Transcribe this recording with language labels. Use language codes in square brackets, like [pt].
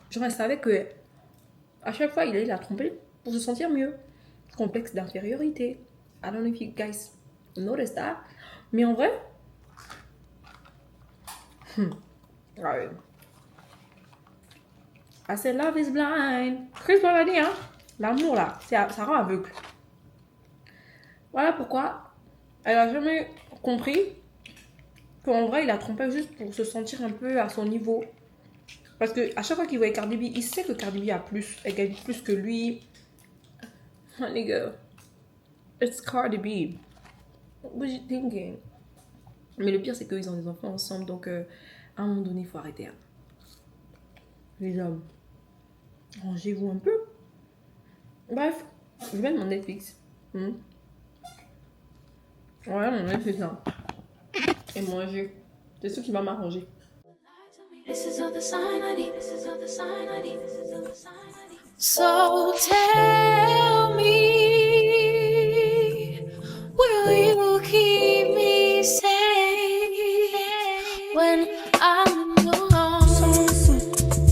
[fr] Genre elle savait que à chaque fois il allait la tromper pour se sentir mieux. Complexe d'infériorité. [en] I don't know if you guys notice that. [fr] Mais en vrai, ouais. [en] I said love is blind. Chris Brown [fr] a dit, hein. L'amour là, ça rend aveugle. Voilà pourquoi elle a jamais compris qu'en vrai il a trompé juste pour se sentir un peu à son niveau. Parce que à chaque fois qu'il voyait Cardi B, il sait que Cardi B a plus, elle gagne plus que lui. [en] Oh, nigga, it's Cardi B. What you thinking? [fr] Mais le pire c'est qu'ils ont des enfants ensemble, donc à un moment donné il faut arrêter. Hein. Les hommes, rangez-vous un peu. Bref, je vais mettre mon Netflix. Ouais, mon Netflix là. Et manger. C'est ce qui va m'arranger. [en] This is all the sign I need. This is all the sign I need. This is all the sign I need. So tell me, will you keep me safe when I'm in your arms?